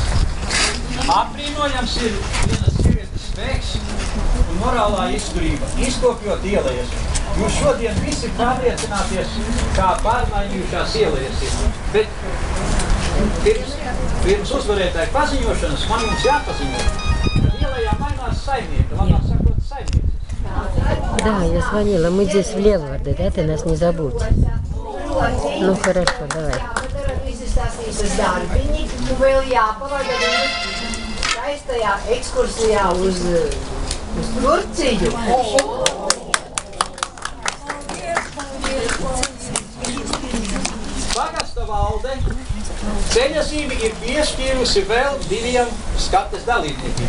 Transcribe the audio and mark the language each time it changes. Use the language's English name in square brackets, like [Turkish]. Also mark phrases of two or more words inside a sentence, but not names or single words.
[Latvian] Apbrīnojams ir vienas sievietes spēks un morālā izturība, izkopjot ielējas. Jūs šodien visi pārliecināties, kā pārmainījušās ielas ir. Bet pirms uzvarētāju paziņošanas man jums jāpaziņo, ka ielajā mainās saimnieki, labāk sakot saimnieces. [Russian] Да, я звонила. Мы здесь в Лелварде, да? Ты нас не забудь. Nu, хорошо, давай. [Latvian] Visas darbiņi, un vēl jāpavada viņu skaistajā ekskursijā uz Turciju. Pagasta valde ceļazīmi ir piešķīrusi vēl 2 skates dalībniekiem.